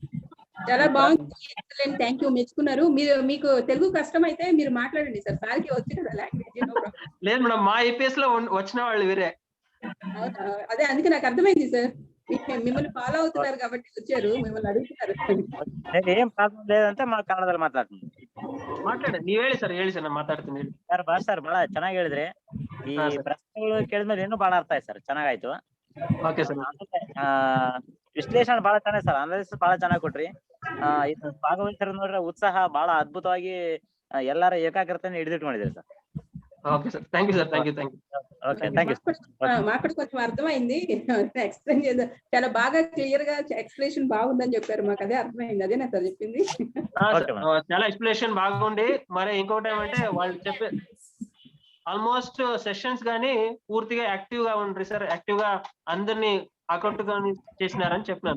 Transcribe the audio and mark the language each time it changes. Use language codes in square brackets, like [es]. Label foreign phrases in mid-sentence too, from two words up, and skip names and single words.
[te] చాలా బాగుంది, ఎక్సలెంట్, [en] thank you. [te] మెచ్చుకున్నారు మీరు. మీకు తెలుగు కష్టం అయితే మీరు మాట్లాడండి సార్, సార్కి వచ్చి కదా లాంగ్వేజ్. లేదు మేడం, మా ఐపీఎస్ లో వచ్చిన వాళ్ళు వేరే. అదే అందుకే నాకు అర్థమైంది సార్, మిమ్మల్ని ఫాలో అవుతున్నారు కాబట్టి వచ్చారు, మిమ్మల్ని అడుగుతున్నారు. ఏం ప్రాబ్లం లేదంటే మా ಕನ್ನಡದಲ್ಲಿ [kn] ಮಾತಾಡಿ ನೀವ್ ಹೇಳಿ ಸರ್, ಹೇಳಿ ಸರ್, ನಾನು ಮಾತಾಡ್ತೀನಿ. ಸರ್ ಬಾ ಸರ್, ಬಹಳ ಚೆನ್ನಾಗಿ ಹೇಳಿದ್ರಿ. ಈ ಪ್ರಶ್ನೆಗಳು ಕೇಳಿದ್ಮೇಲೆ ಇನ್ನೂ ಬಹಳ ಅರ್ಥ ಆಯ್ತು ಸರ್, ಚೆನ್ನಾಗಾಯ್ತು. ಓಕೆ ಸರ್. ವಿಶ್ಲೇಷಣೆ ಬಹಳ ಚೆನ್ನಾಗಿ ಸರ್, ಅನಾಲಿಸಿಸ್ ಬಹಳ ಚೆನ್ನಾಗಿ ಕೊಟ್ರಿ. ಇದು ಭಾಗವಹಿಸರು ನೋಡ್ರೆ ಉತ್ಸಾಹ ಬಹಳ ಅದ್ಭುತವಾಗಿ ಎಲ್ಲರ ಏಕಾಗ್ರತೆಯನ್ನು ಹಿಡಿದಿಟ್ಕೊಂಡಿದ್ದೀರಿ ಸರ್. [te] ఓకే సార్, [en] thank you [te] సార్, [en] thank you. [te] మాకు కొంచెం అర్థమైంది, ఎక్స్ప్లెయిన్ చేద్దాం. చాలా బాగా క్లియర్ గా ఎక్స్ప్లెనేషన్ బాగుందని చెప్పారు, మాకు అదే అర్థమైంది. అదేనా సార్ చెప్పింది? చాలా ఎక్స్ప్లెనేషన్ బాగుంది. మరి ఇంకోటి ఏమంటే వాళ్ళు చెప్పే [en] almost sessions [te] గానీ పూర్తిగా యాక్టివ్ గా ఉండ్రి సార్, యాక్టివ్ గా అందరినీ అకౌంట్ గానీ చేసినారని చెప్పినాను.